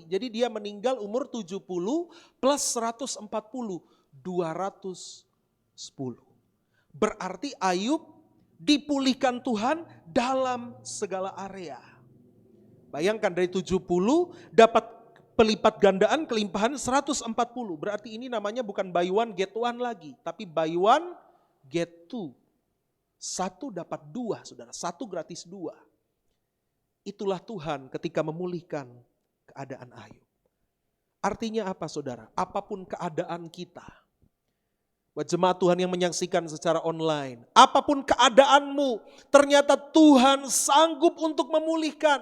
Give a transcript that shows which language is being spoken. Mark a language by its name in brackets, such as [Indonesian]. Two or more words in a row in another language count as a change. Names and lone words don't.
[Indonesian] Jadi dia meninggal umur 70 plus 140, 210. Berarti Ayub dipulihkan Tuhan dalam segala area. Bayangkan dari 70 dapat pelipat gandaan kelimpahan 140. Berarti ini namanya bukan [English] buy one get one [Indonesian] lagi, tapi [English] buy one get two. [Indonesian] 1 dapat 2, saudara. 1 gratis 2. Itulah Tuhan ketika memulihkan keadaan Ayub. Artinya apa, saudara? Apapun keadaan kita, buat jemaat Tuhan yang menyaksikan secara online, apapun keadaanmu, ternyata Tuhan sanggup untuk memulihkan.